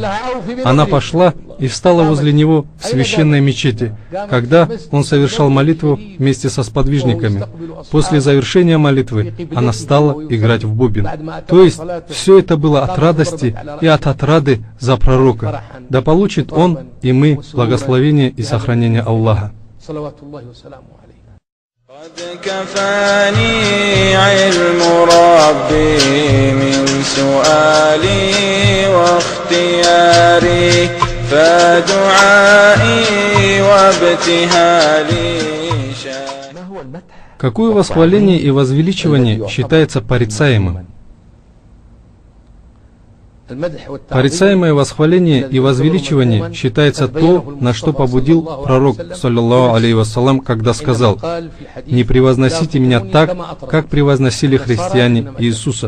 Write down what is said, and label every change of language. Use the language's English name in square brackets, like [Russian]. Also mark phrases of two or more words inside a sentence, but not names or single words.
[Russian] Она пошла и встала возле него в священной мечети, когда он совершал молитву вместе со сподвижниками. После завершения молитвы она стала играть в бубен. То есть, все это было от радости и от отрады за пророка. Да получит он и мы благословение и сохранение Аллаха. [Arabic] قد كفاني علم ربي من سؤالي واختياري فدعائي وابتهالي. [Russian] Какое восхваление и возвеличивание считается порицаемым? Порицаемое восхваление и возвеличивание считается то, на что побудил пророк, [Arabic] صلى الله عليه وسلم, [Russian] когда сказал: «Не превозносите меня так, как превозносили христиане Иисуса».